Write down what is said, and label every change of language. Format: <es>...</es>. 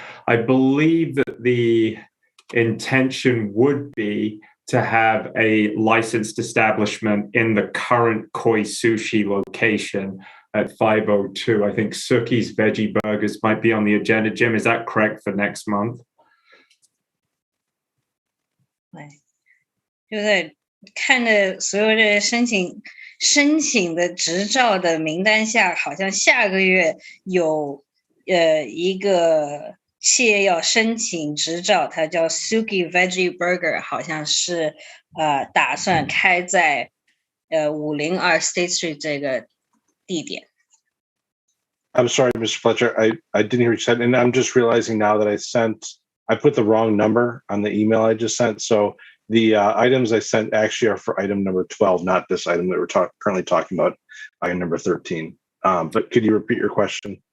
<en>I believe that the intention would be to have a licensed establishment in the current Koi Sushi location at 502. I think Suki's Veggie Burgers might be on the agenda. Jim, is that correct for next month?</en> <zh>就在看着所有的申请的执照的名单下，好像下个月有一个企业要申请执照，它叫 Suki Veggie Burger， 好像是打算开在502 State Street 这个地点。</zh> <en>I'm sorry, Mr. Fletcher. I didn't hear what you said, and I'm just realizing now that I put the wrong number on the email I just sent. So the items I sent actually are for item number 12, not this item that we're currently talking about, item number 13. But could you repeat your question?</en>